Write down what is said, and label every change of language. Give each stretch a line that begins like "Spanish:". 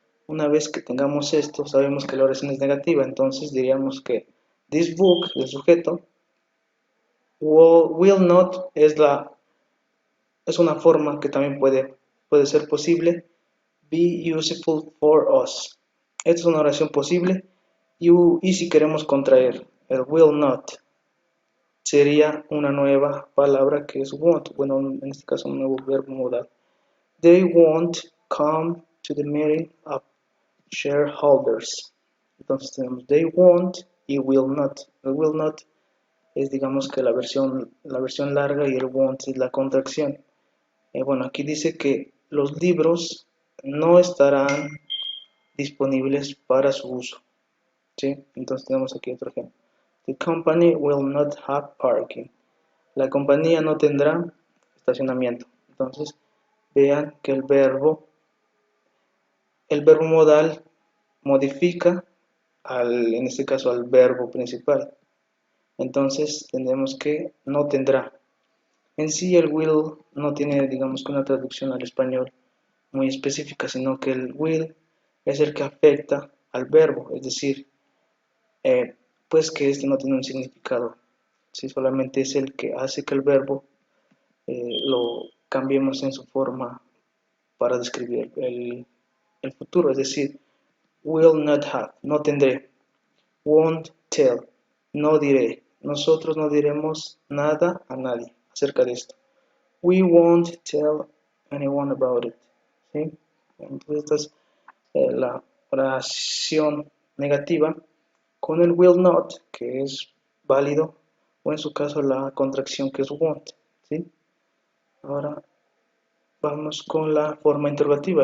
Spanish: Una vez que tengamos esto, sabemos que la oración es negativa, entonces diríamos que
English: this book,
Spanish: el sujeto, will not es una forma que también puede ser posible,
English: be useful for us.
Spanish: Esta es una oración posible y si queremos contraer el will not, sería una nueva palabra que es won't, en este caso un nuevo verbo modal.
English: They won't come to the meeting of shareholders.
Spanish: Entonces tenemos they won't y will not. El will not es digamos que la versión larga y el won't es la contracción. Aquí dice que los libros no estarán disponibles para su uso. ¿sí? Entonces tenemos aquí otro ejemplo.
English: The company will not have parking.
Spanish: La compañía no tendrá estacionamiento. Entonces vean que el verbo modal modifica en este caso al verbo principal. Entonces tendremos que no tendrá. En sí el will no tiene, digamos, que una traducción al español muy específica, sino que el will es el que afecta al verbo, es decir, pues que este no tiene un significado, si solamente es el que hace que el verbo lo cambiemos en su forma para describir el futuro, es decir,
English: will not have,
Spanish: no tendré,
English: won't tell,
Spanish: no diré, nosotros no diremos nada a nadie acerca de esto.
English: We won't tell anyone about it.
Spanish: ¿Sí? Entonces esta es la oración negativa con el will not, que es válido, o en su caso la contracción que es won't. ¿Sí? Ahora vamos con la forma interrogativa.